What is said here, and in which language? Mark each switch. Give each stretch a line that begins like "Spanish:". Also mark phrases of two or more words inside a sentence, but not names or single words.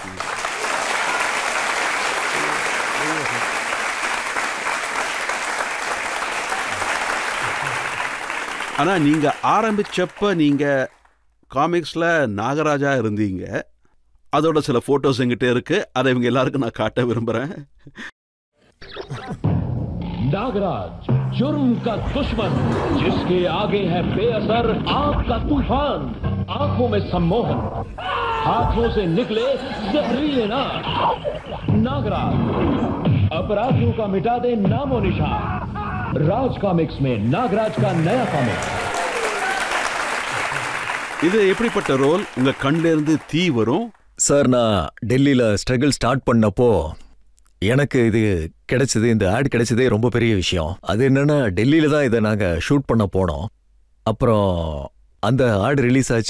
Tamil: ஆனால் நீங்கள் ஆரம்பித்தப்ப நீங்கள் காமிக்ஸில் நாகராஜா இருந்தீங்க. அதோட சில போட்டோஸ் என்கிட்ட இருக்கு. அதை இவங்க எல்லாருக்கும் நான் காட்ட விரும்புறேன்.
Hindi: नागराज जुर्म का दुश्मन, जिसके आगे है बेअसर आग का तूफान, आंखों में सम्मोहन, हाथों से निकले जहरीले नाग। नागराज अपराधियों का मिटा दे नामो निशान। राज कॉमिक्स में नागराज का नया कॉमिक।
Tamil: இது எப்படிப்பட்ட ரோல்? உங்க கண்ல இருந்து தீ வரும். சார், நான் டெல்லியில்
English: struggle start
Tamil: பண்ணப்போ எனக்கு இது கிடைச்சது, இந்த ஆட் கிடைச்சதே ரொம்ப பெரிய விஷயம். அது என்னன்னா, டெல்லியில தான் இதை நாங்கள் ஷூட் பண்ண போனோம். அப்புறம் அந்த
English: ad release
Tamil: ஆச்சு.